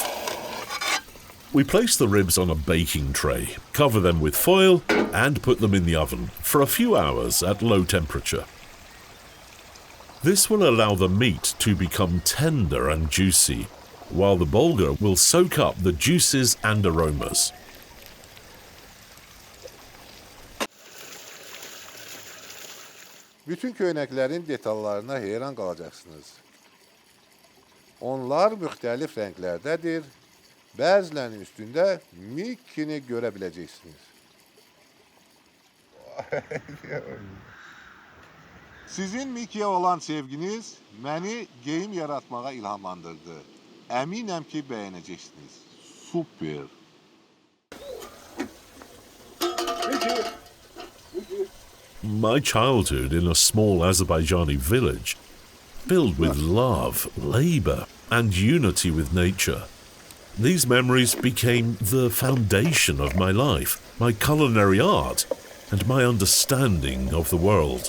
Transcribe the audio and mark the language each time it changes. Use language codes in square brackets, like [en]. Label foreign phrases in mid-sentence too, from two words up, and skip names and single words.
[en] We place the ribs on a baking tray, cover them with foil, and put them in the oven for a few hours at low temperature. This will allow the meat to become tender and juicy, while the bulgur will soak up the juices and aromas. [az] Bütün köynəklərin detallarına heyran qalacaqsınız. Onlar müxtəlif rənglərdədir. Bəzilərinin üstündə Mickey'ni görə biləcəksiniz. Sizin Mickey'e olan sevginiz məni geyim yaratmağa ilhamlandırdı. Əminəm ki, bəyənəcəksiniz. Super. [en] My childhood in a small Azerbaijani village, filled with love, labour, and unity with nature. These memories became the foundation of my life, my culinary art, and my understanding of the world.